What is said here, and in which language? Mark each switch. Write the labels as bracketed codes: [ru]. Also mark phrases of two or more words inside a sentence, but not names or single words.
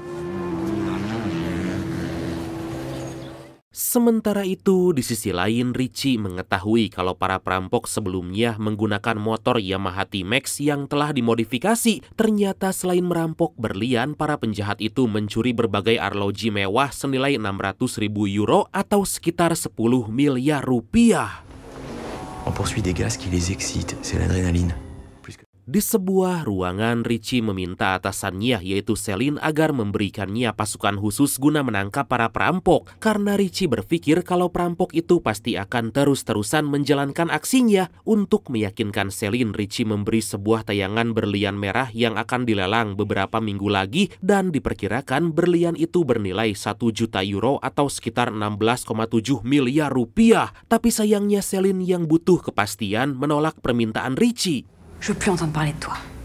[id] Sementara itu, di sisi lain Richie mengetahui kalau para perampok sebelumnya menggunakan motor Yamaha T-Max yang telah dimodifikasi. Ternyata selain merampok berlian, para penjahat itu mencuri berbagai arloji mewah senilai 600.000 euro atau sekitar 10 miliar rupiah. [fr] On poursuit des gaz qui les excitent, c'est l'adrénaline. [id] Di sebuah ruangan, Richie meminta atasannya yaitu Celine agar memberikannya pasukan khusus guna menangkap para perampok. Karena Richie berpikir kalau perampok itu pasti akan terus-terusan menjalankan aksinya. Untuk meyakinkan Celine, Richie memberi sebuah tayangan berlian merah yang akan dilelang beberapa minggu lagi dan diperkirakan berlian itu bernilai 1 juta euro atau sekitar 16,7 miliar rupiah. Tapi sayangnya Celine yang butuh kepastian menolak permintaan Richie. [fr] Je veux plus entendre parler de toi.